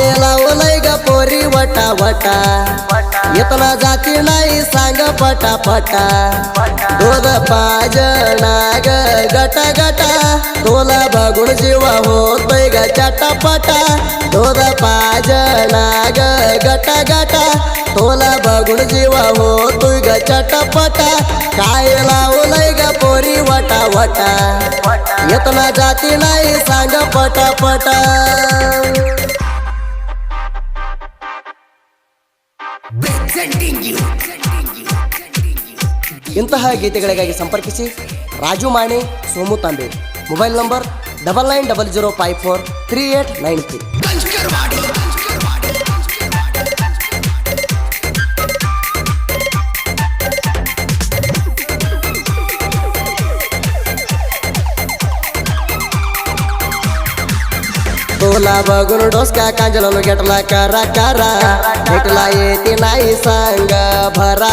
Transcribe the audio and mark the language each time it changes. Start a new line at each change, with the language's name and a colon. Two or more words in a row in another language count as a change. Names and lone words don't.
Marathi: लावलंय ग पोरी वटा वटा येतना जाती नाही सांग पटा पटा दोघ पाजना ग गटा गटा तोला बघून जीवा होतोय ग चटापटा दोघ पाजना ग गटा गटा तोला बघून जीवा होतोय ग चटापटा काय लावलंय ग पोरी वटा वटा येतना जाती नाही सांग पटा पटा
Kannada: ಇಂತಹ ಗೀತೆಗಳಿಗಾಗಿ ಸಂಪರ್ಕಿಸಿ ರಾಜು ಮಾಣೆ ಸೋಮು ತಾಂಬೆ ಮೊಬೈಲ್ ನಂಬರ್
Marathi: 9900543893 तोला बघून डोसका कांजलो घेतला करा करा भेटला येते नाही सांग भरा